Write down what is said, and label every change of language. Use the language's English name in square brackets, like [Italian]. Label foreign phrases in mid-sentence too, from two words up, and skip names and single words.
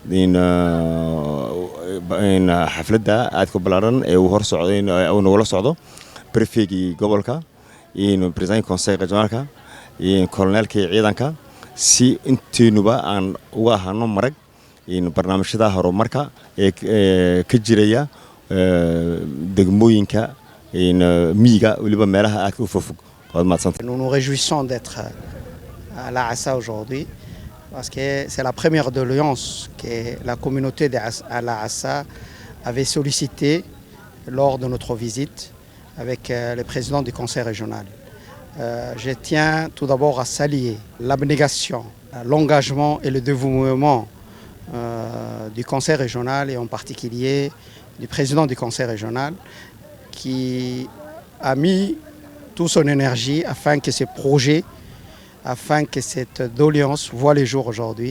[Somali] xafladda aadka ballaaran ee uu hor socday oo nagula socdo prefeegii gobolka [French] president conseil [Somali] régionalka colonelkii ciidanka si inteenuba aan uga ahano marag barnaamijyada horumarka ee ka jiraya degmooyinka miyiga waliba meelaha aadka u fofog. [French] Nous nous réjouissons d'être à Lahassa aujourd'hui parce que c'est la première doléance que la communauté de Lahassa avait sollicité lors de notre visite avec le président du conseil régional. Je tiens tout d'abord à saluer l'abnégation, l'engagement et le dévouement du conseil régional et en particulier du président du conseil régional qui a mis toute son énergie afin que ce projet, afin que cette doléance voit le jour aujourd'hui.